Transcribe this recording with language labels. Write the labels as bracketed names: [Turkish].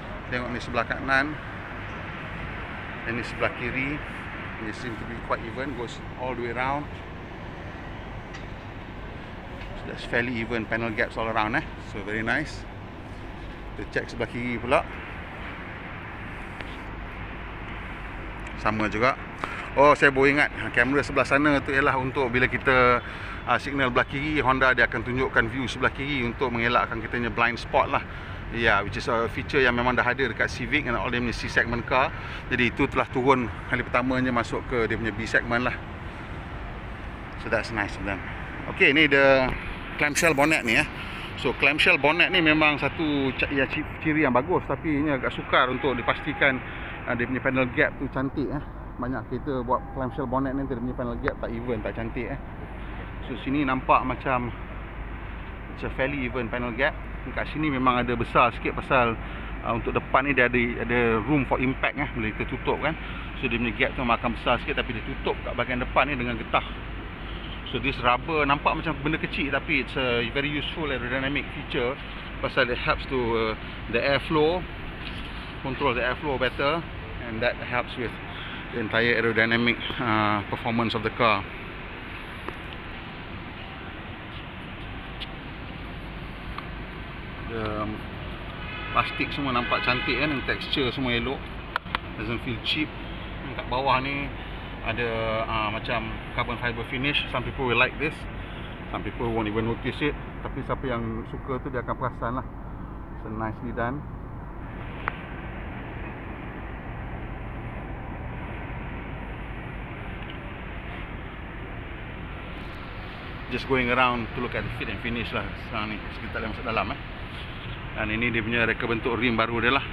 [Malay] Tengok ni sebelah kanan, dan ni sebelah kiri. [English] They seem to be quite even, goes all the way around. So that's fairly even panel gaps all around. So very nice. [Malay] Kita check sebelah kiri pula, sama juga. Oh, saya baru ingat, kamera sebelah sana tu ialah untuk bila kita signal belah kiri, Honda dia akan tunjukkan view sebelah kiri untuk mengelakkan kita punya blind spot lah. [English] Which is a feature [Malay] yang memang dah ada dekat [English] Civic and all [Malay] dia punya [English] C segment car. [Malay] Jadi itu telah turun kali pertamanya masuk ke dia punya B segment lah. [English] So that's nice of them. [Malay] Okay, ni the clamshell bonnet ni. So clamshell bonnet ni memang satu ciri yang bagus, tapi ini agak sukar untuk dipastikan dia punya panel gap tu cantik. Banyak kereta buat clamshell bonnet ni dia punya panel gap tak even, tak cantik. So sini nampak macam [English] it's a fairly even panel gap. [Malay] Kat sini memang ada besar sikit pasal untuk depan ni dia ada room for impact bila kita tutup kan. So dia punya gap tu akan besar sikit, tapi dia tutup kat bahagian depan ni dengan getah. [English] So this rubber [Malay] nampak macam benda kecil, tapi [English] it's a very useful aerodynamic feature pasal it helps to the airflow, control the airflow better, and that helps with the entire aerodynamic performance of the car. [Malay] Plastik semua nampak cantik kan, texture semua elok, [English] doesn't feel cheap. [Malay] Kat bawah ni ada macam carbon fiber finish. [English] Some people will like this, some people won't even notice it, [Malay] tapi siapa yang suka tu dia akan perasan lah. [English] So nicely done. Just going around to look at the fit and finish lah. [Malay] Sekarang ni kita tak boleh masuk dalam. Dan ini dia punya reka bentuk rim baru dia lah.